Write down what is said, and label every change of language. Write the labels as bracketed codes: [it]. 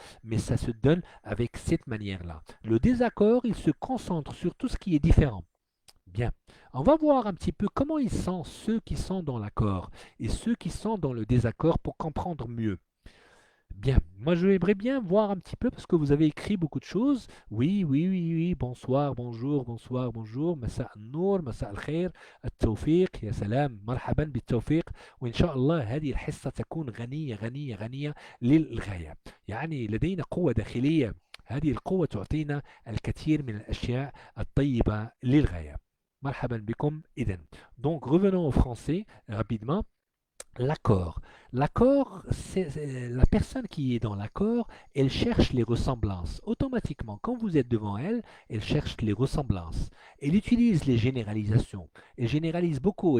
[fr] Mais ça se donne avec cette manière-là. Le désaccord, il se concentre sur tout ce qui est différent. Bien, on va voir un petit peu comment ils sont ceux qui sont dans l'accord et ceux qui sont dans le désaccord pour comprendre mieux. Bien, moi je aimerais bien voir un petit peu parce que vous avez écrit beaucoup de choses. Oui, oui, oui, oui, bonsoir, bonjour, bonsoir, bonjour. [ar] مساء النور, مساء الخير, التوفيق, يا سلام, مرحبا بالتوفيق. وإن شاء الله هذه الحصة تكون غنية غنية غنية للغاية. يعني لدينا قوة داخلية. هذه القوة تعطينا الكثير من الأشياء الطيبة للغاية. مرحبا بكم إذن. [fr] Donc revenons au français rapidement. L'accord. L'accord, c'est la personne qui est dans l'accord, elle cherche les ressemblances. Automatiquement, quand vous êtes devant elle, elle cherche les ressemblances. Elle utilise les généralisations. Elle généralise beaucoup.